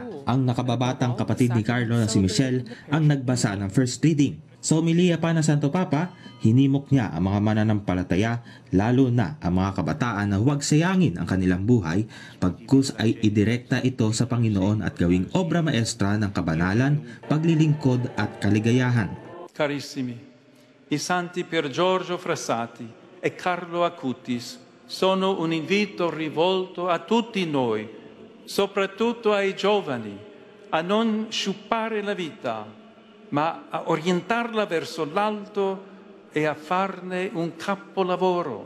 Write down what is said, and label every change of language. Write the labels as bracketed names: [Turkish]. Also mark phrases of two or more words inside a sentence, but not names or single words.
[Filipino] Ang nakababatang kapatid ni Carlo na si Michelle ang nagbasa ng [English] first reading. [Filipino] Sa homilia pa ng Santo Papa, hinimok niya ang mga mananampalataya, lalo na ang mga kabataan na huwag sayangin ang kanilang buhay, pagkus ay idirekta ito sa Panginoon at gawing obra maestra ng kabanalan, paglilingkod at kaligayahan. [Italian] Carissimi, i santi Pier Giorgio Frassati e Carlo Acutis sono un invito rivolto a tutti noi, soprattutto ai giovani, a non sciupare la vita, ma a orientarla verso l'alto e a farne un capolavoro.